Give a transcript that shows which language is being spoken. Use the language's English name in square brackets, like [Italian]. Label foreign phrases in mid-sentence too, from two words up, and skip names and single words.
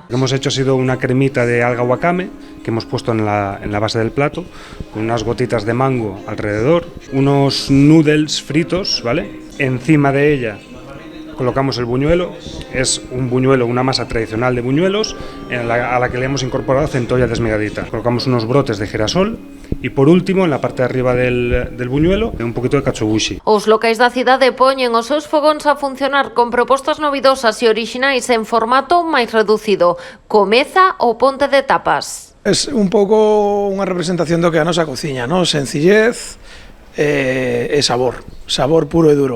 [Spanish] Lo que hemos hecho ha sido una cremita de alga wakame que hemos puesto en la base del plato, con unas gotitas de mango alrededor, unos noodles fritos, ¿vale? Encima de ella colocamos el buñuelo, es un buñuelo, una masa tradicional de buñuelos a la que le hemos incorporado centolla desmigadita. Colocamos unos brotes de girasol y por último, en la parte de arriba del buñuelo, un poquito de katsuobushi. [Galician] Os locais da cidade poñen os seus fogóns a funcionar con propostas novidosas e orixinais en formato máis reducido. Comeza o Ponte de Tapas. Es un pouco unha representación do que a nosa cociña, non? Sencillez e sabor puro e duro.